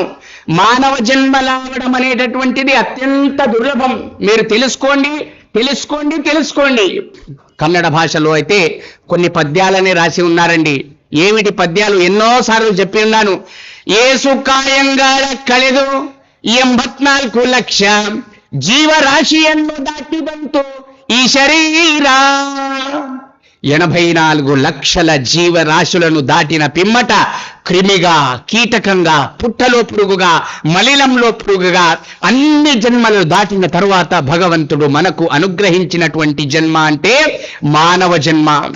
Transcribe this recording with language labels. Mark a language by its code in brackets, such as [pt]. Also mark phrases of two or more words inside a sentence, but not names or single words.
[te] మానవ జన్మ రావడం అనేటటువంటిది అత్యంత దుర్లభం. మీరు తెలుసుకోండి. కన్నడ భాషలో అయితే కొన్ని పద్యాలనే రాసి ఉన్నారండి. ఏమిటి పద్యాలు? ఎన్నోసార్లు చెప్పి ఉన్నాను. [kn] ಏಸು ಕಾಯಂಗಾಡ ಕಳೆದು 84 ಲಕ್ಷ ಜೀವರಾಶಿಯನ್ನು ದಾಟಿ ಬಂತು ಈ ಶರೀರ. [te] 84 లక్షల జీవరాశులను దాటిన పిమ్మట క్రిమిగా, కీటకంగా, పుట్టలో పురుగుగా, మలినంలో పురుగుగా అన్ని జన్మలు దాటిన తరువాత భగవంతుడు మనకు అనుగ్రహించినటువంటి జన్మ అంటే మానవ జన్మ.